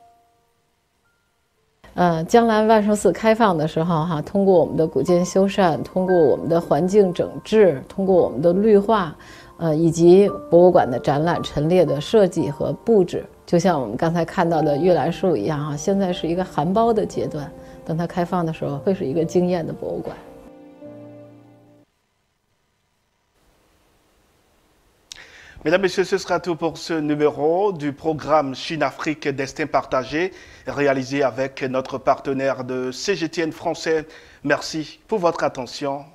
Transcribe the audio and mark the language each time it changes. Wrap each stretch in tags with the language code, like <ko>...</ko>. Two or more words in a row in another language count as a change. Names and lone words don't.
<zh>将来万寿寺开放的时候哈，通过我们的古建修缮，通过我们的环境整治，通过我们的绿化，以及博物馆的展览陈列的设计和布置，就像我们刚才看到的玉兰树一样哈，现在是一个含苞的阶段，等它开放的时候，会是一个惊艳的博物馆。</zh> <fr>Mesdames, Messieurs, ce sera tout pour ce numéro du programme Chine-Afrique Destin Partagé, réalisé avec notre partenaire de CGTN français. Merci pour votre attention.</fr>